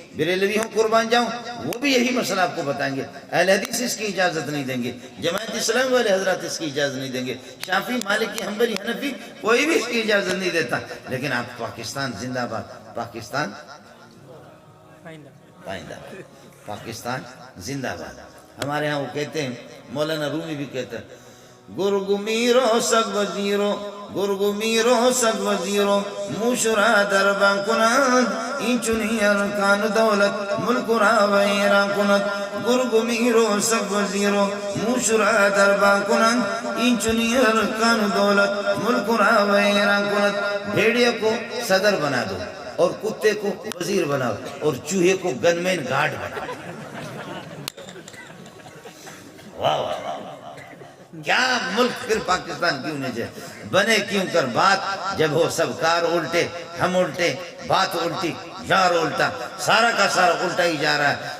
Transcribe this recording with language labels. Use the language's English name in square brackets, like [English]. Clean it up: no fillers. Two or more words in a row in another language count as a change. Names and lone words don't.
[Urdu] بریلوی ہوں قربان جاؤں، وہ بھی یہی مسئلہ آپ کو بتائیں گے، اہل حدیث اس کی اجازت نہیں دیں گے، جماعت اسلامی والے حضرات اس کی اجازت نہیں دیں گے، شافعی، مالکی، حنبلی، حنفی، کوئی بھی اس کی اجازت نہیں دیتا، لیکن آپ پاکستان زندہ باد، پاکستان پائندہ، پاکستان زندہ باد۔ ہمارے ہاں وہ کہتے ہیں، مولانا رومی بھی کہتا ہے، [Persian] گرگ میرو سگ وزیرو، گرگ میرو سگ وزیرو، موشرا دربان کنند، این چنی ارکان دولت، ملک را ویران کند، گرگ میرو سگ وزیرو، موشرا دربان کنند، این چنی ارکان دولت، ملک را ویران کند۔ [Urdu] بھیڑیا کو صدر بنا دو اور کتے کو وزیر بناؤ اور چوہے کو گنمین گارڈ بناؤ، واہ واہ واہ، کیا ملک پھر پاکستان کیوں نہیں جائے؟ بنے کیوں کر بات، جب ہو سب کار الٹے، ہم الٹے، بات الٹی، یار الٹا، سارا کا سارا الٹا ہی جا رہا ہے۔